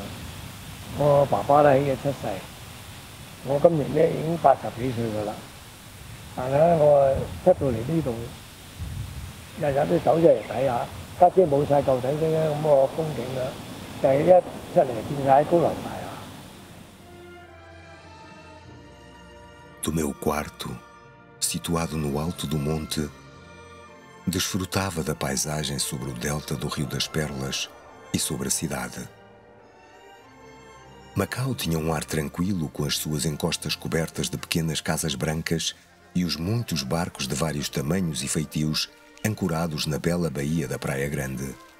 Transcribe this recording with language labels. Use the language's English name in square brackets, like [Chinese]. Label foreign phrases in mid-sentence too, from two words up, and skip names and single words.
[Cantonese] 我爸爸咧喺佢出世，我今年咧已經80幾歲噶啦。但係咧我出到嚟呢度，日日都走出嚟睇下，家姐冇晒舊底嗰啲咁個風景啦，就係一出嚟見晒高樓大廈。 [Portuguese] Do meu quarto, situado no alto do monte, desfrutava da paisagem sobre o delta do Rio das Perlas e sobre a cidade. Macau tinha um ar tranquilo com as suas encostas cobertas de pequenas casas brancas e os muitos barcos de vários tamanhos e feitios ancorados na bela baía da Praia Grande.